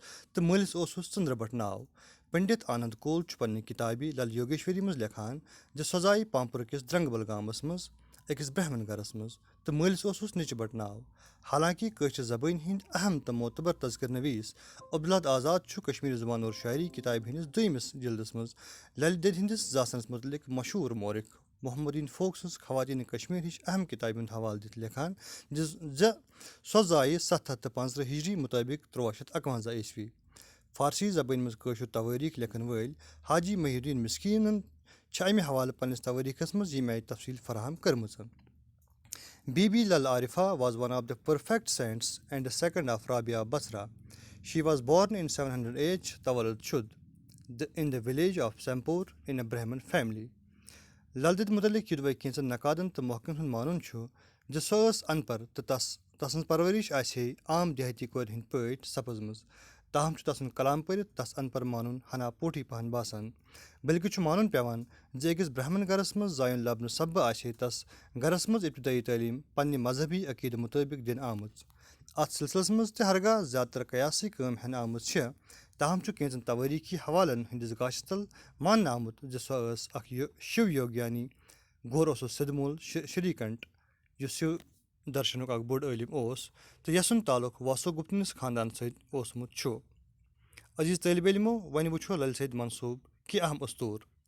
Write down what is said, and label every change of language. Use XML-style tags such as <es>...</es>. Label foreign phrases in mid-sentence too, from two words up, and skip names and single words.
<ks>تہٕ مٲلِس اوسُس ژندر بٹ ناو پنڈت آنند کول پننہِ کتابہِ لل یوگیشوری منٛز لیکھان سۄ زاے پامپور کِس درنگبل گامس منٛز أکِس برہمن گرس منٛز تہٕ مٲلِس اوسُس نِچہِ بٹ ناو حالانکہ کٲشر زبٲنۍ ہٕنٛدۍ اہم تہٕ معتبر تذکر نویس عبدالحد آزاد چھُ کشمیری زبان اور شاعری کتابہِ ہٕنٛدِس دوٚیمِس جلدس منٛز للِ دٮ۪دِ ہٕنٛدِس زاسنس متعلق مشہوٗر مورخ محمد فوق سٕنٛز خواتیٖنہِ کشمیٖر ہِش اہم کِتابہِ ہُنٛد حوالہٕ دِتھ لیکھان سۄ زایہِ 715 ہجری مُطٲبق 1351 عیسوی فارسی زبٲنۍ منٛز کٲشُر توٲریٖخ لیکھن وٲلۍ حاجی محی الدین مسکیٖنن چھِ امہِ حوالہٕ پننِس توٲریٖخس منٛز ییٚمہِ آیہِ تفصیٖل فراہم کٔرمٕژ</ks> <en>Bibi Lal Arifa was one of the perfect saints and the second of Rabia Basra she was born in 700 AH</en> <fa>تولد شد</fa> <en>in the village of Sempore in a Brahmin family</en> <ks>لل دید متعلق کینژن نقادن تہٕ محققن ہُنٛد مانُن چھُ سۄ ٲس ان پڑھ تہٕ تسٕنٛز پرورش آسہِ ہے عام دیہٲتی کورِ ہٕنٛدۍ پٲٹھۍ سپٕزمٕژ تاہم چھُ تسُنٛد کلام پٔرِتھ تس ان پڑھ مانُن ہنا پوٹھی پہن باسان بلکہِ چھُ مانُن پیٚوان أکِس برہمن گرس منٛز زایُن لبنہٕ سببہٕ آسہِ ہے تس گرس منٛز ابتدٲیی تعلیٖم پننہِ مذہبی عقیٖدٕ مُطٲبق دِنہٕ آمٕژ اتھ سلسلس منٛز تہِ ہرگاہ زیادٕ تر قیاسی کٲم ہٮ۪نہٕ آمٕژ چھےٚ تاہم چھُ کینٛژن توٲریٖخی حوالن ہٕنٛدِس گاشس تل ماننہٕ آمُت سۄ ٲس اکھ شِو یوگیانی گور اوسُس سِدھ مول شری کنٹ یُس شِو درشنُک اکھ بوٚڑ عٲلِم اوس تہٕ یسُنٛد تعلُق واسو گپتنِس خاندانس سۭتۍ اوسمُت چھُ عزیٖز طٲلب علمو وۄنۍ وٕچھو للِ سید منصوٗب کینٛہہ اہم اصوٗر</ks>